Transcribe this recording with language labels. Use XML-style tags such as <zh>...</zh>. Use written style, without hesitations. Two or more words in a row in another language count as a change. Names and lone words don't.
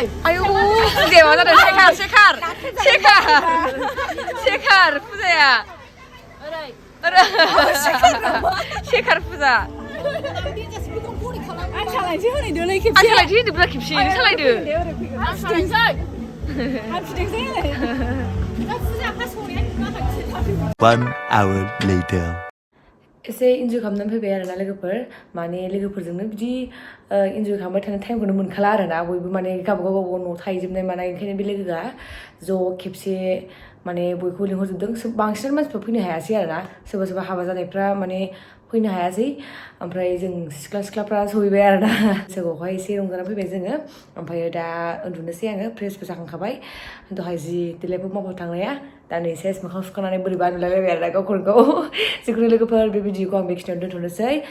<brx>आयौ फुजाया मा जादों शेखार फुजाया शेखार फुजा आं सालायनोसै होनैदोलै आं सालायनोसै होनदोंब्रा खेबसेयैनो सालायदो आं सालायनोसै</brx> <en>One hour later.</en> <brx>एसे इन्जय खालामनानै फैबाय आरोना लोगोफोर माने लोगोफोरजोंनो बिदि इन्जय खालामबाय थानो टाइमखौनो मोनखाला आरोना बयबो माने गावबा गाव न'आव थाहैजोबनाय मानाय ओंखायनो बे लोगोआ ज' खेबसे माने बयखौबो लिंहरजोबदों बांसिन मानसिफ्रा फैनो हायासै आरोना सोरबा हाबा जानायफ्रा माने फैनो हायासै ओमफ्राय जों सिख्लाफ्रा सहैबाय आरोना बैसागुआवहाय एसे रंजाना फैबाय जोङो ओमफ्राय दा उन्दुनोसै आङो फ्रेसबो जाखांखाबाय दहाय जि देलायबो मावबो थांनाया दा नै सेस मोखां सुखांनानै बोरैबा नुलायलायबाय आरोना गावखौनो गाव जिखुनु लोगोफोर बे भिडिअखौ आं बेखिनियावनो दोनथ'नोसै</brx>